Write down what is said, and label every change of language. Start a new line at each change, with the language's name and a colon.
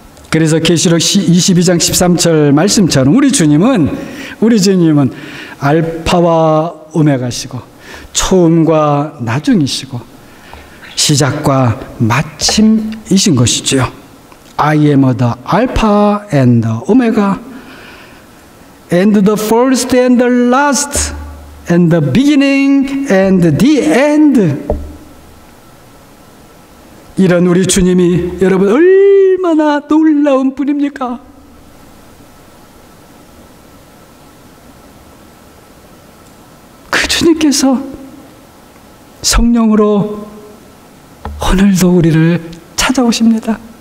Korean: 그래서 계시록 22장 13절 말씀처럼 우리 주님은 알파와 오메가시고 처음과 나중이시고 시작과 마침이신 것이죠.
English: I am the Alpha and the Omega and the first and the last and the beginning and the end.
Korean: 이런 우리 주님이 여러분 얼마나 놀라운 분입니까? 그 주님께서 성령으로 오늘도 우리를 찾아오십니다.